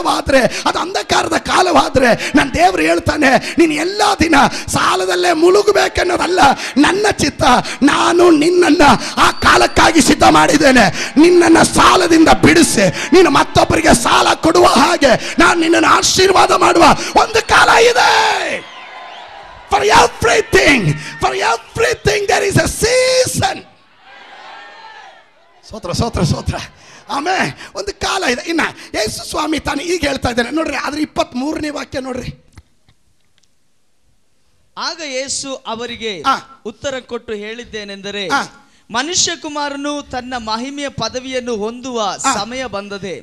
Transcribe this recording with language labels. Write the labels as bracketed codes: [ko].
[kn] ಕಾಲವಾದ್ರೆ, ಅದು ಅಂಧಕಾರದ ಕಾಲವಾದ್ರೆ, ನನ್ನ ದೇವರು ಹೇಳ್ತಾನೆ, ನೀನು ಎಲ್ಲ ದಿನ ಸಾಲದಲ್ಲೇ ಮುಳುಗಬೇಕೆನ್ನೋದಲ್ಲ ನನ್ನ ಚಿತ್ತ. ನಾನು ನಿನ್ನನ್ನು ಆ ಕಾಲಕ್ಕಾಗಿ ಸಿದ್ಧ ಮಾಡಿದ್ದೇನೆ. ನಿನ್ನನ್ನು ಸಾಲದಿಂದ ಬಿಡಿಸಿ ನೀನು ಮತ್ತೊಬ್ಬರಿಗೆ ಸಾಲ ಕೊಡುವ ಹಾಗೆ ನಾನು ನಿನ್ನನ್ನು ಆಶೀರ್ವಾದ ಮಾಡುವ ಒಂದು ಕಾಲ ಇದೆ. [en] For everything there is a season. [kn] ಸ್ತೋತ್ರ. ಆಮೇಲೆ ಒಂದು ಕಾಲ ಇದೆ. ಇನ್ನ ಯೇಸು ಸ್ವಾಮಿ ತಾನು ಈಗ ಹೇಳ್ತಾ ಇದ್ದಾನೆ ನೋಡ್ರಿ, ಅದ್ರ 23ನೇ ವಾಕ್ಯ ನೋಡ್ರಿ. ಆಗ ಯೇಸು ಅವರಿಗೆ ಉತ್ತರ ಕೊಟ್ಟು ಹೇಳಿದ್ದೇನೆಂದರೆ, ಮನುಷ್ಯ ಕುಮಾರನು ತನ್ನ ಮಹಿಮೆಯ ಪದವಿಯನ್ನು ಹೊಂದುವ ಸಮಯ ಬಂದದೆ.